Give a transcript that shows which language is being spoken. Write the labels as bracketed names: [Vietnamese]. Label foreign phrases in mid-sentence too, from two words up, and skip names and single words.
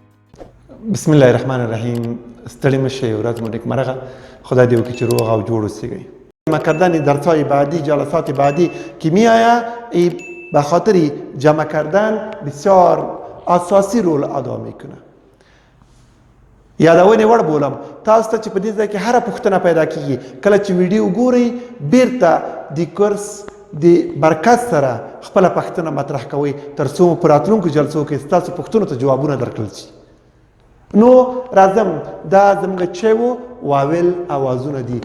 [Arabic] بسم الله الرحمن الرحیم. [Pashto] ستړي مشي ورځ مو نیکمرغه. خدای دې وکړي چې روغ او جوړ اوسئ. [Persian] جمع کردن درس‌های بعدی، جلسات بعدی که میآید، به خاطر جمع کردن بسیار اساسی رول ادا میکنه. [Pashto] یادونې وړ بولم تاسو ته چې په دې ځای کې هر پوښتنه پیدا کیږي، کله چې ویډیو ګورئ بیرته د کورس د برکت سره خپل پوښتنه مطرح کوئ، تر څو په راتلونکو جلسو کې ستاسو پوښتنو ته جوابونه درکړل شي. نو راځم، دا زموږ چې وو واویل اوازونه دي.